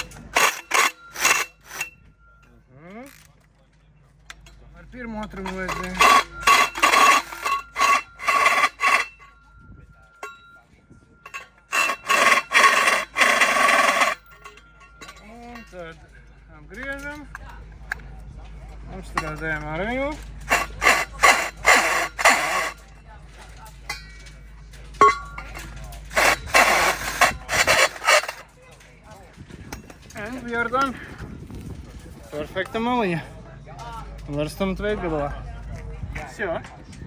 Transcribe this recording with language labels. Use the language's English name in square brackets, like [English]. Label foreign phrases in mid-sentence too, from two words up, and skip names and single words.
[Latvian] Ar pirmo otrumu vajadzēja. Un tad apgriežam. Apstrādājam ar viņu. [English] And we are done. [Latvian] Perfekta maliņa. Var stumt veidgalā. Всё.